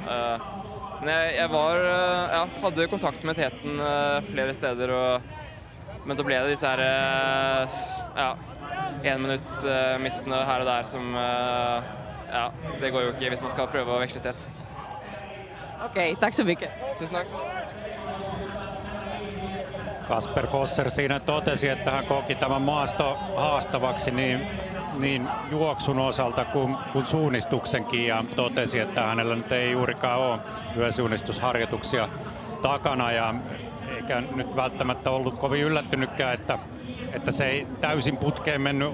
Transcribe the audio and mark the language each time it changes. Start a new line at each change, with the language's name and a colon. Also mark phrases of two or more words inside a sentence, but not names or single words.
Swedish: Men jag hade kontakt med täten flera steder, men då blev det så här 1 minuts missande här och där som det går ju inte hvis man ska pröva att växla tät. Okei, tack så mycket. Tusen tack.
Finnish: Kasper Fosser siinä totesi, että hän koki tämän maasto haastavaksi niin juoksun osalta kuin suunnistuksenkin, ja totesi, että hänellä nyt ei juurikaan ole yösuunnistusharjoituksia takana, ja eikä nyt välttämättä ollut kovin yllättynytkään, että se ei täysin putkeen mennyt.